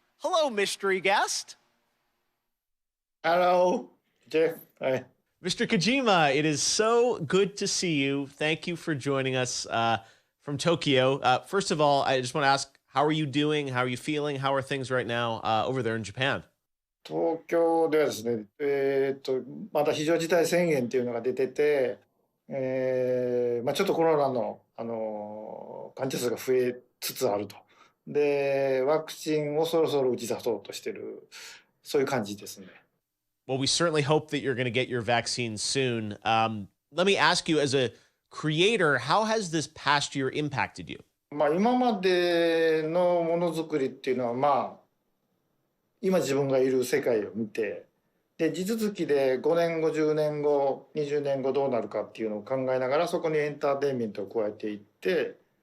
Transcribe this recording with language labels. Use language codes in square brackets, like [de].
[en] Hello, mystery guest. Hello, Jeff. Hi. Mr. Kojima, it is so good to see you. Thank you for joining us from Tokyo. First of all, I just want to ask, how are you doing? How are you feeling? How are things right now over there in Japan? [ja] 東京ではですね、まだ非常事態宣言っていうのが出てて、ちょっとコロナの、患者数が増えつつあると。で、ワクチンをそろそろ打ち出そうとしてる、そういう感じですね。 [en] Well, we certainly hope that you're going to get your vaccine soon. Let me ask you, as a creator, how has this past year impacted you? [ja] 今までのものづくりっていうのは、今自分がいる世界を見て、で地続きで5年後10年後20年後どうなるかっていうのを考えながらそこにエンターテインメントを加えていって、